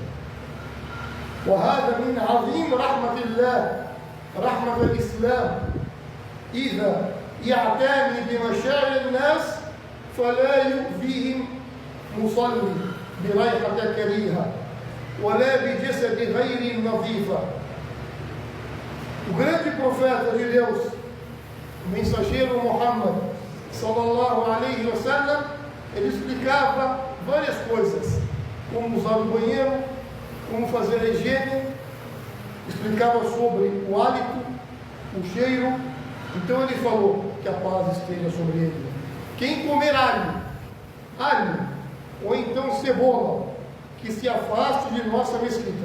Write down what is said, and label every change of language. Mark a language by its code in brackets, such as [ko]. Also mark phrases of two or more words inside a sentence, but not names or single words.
[ar] وهذا من عظيم رحمة الله، رحمة الإسلام، إذا يعتني بمشاعر الناس فلا يؤذيهم مصلي بريحة كريهة ولا بجسد غير نظيفة. [pt] O grande profeta de Deus, o mensageiro Muhammad [ar] صلى الله عليه وسلم, [pt] ele explicava várias coisas, como usar o banheiro, como fazer a higiene, explicava sobre o hálito, o cheiro. Então ele falou que a paz esteja sobre ele. Quem comer alho ou então cebola, que se afaste de nossa mesquita.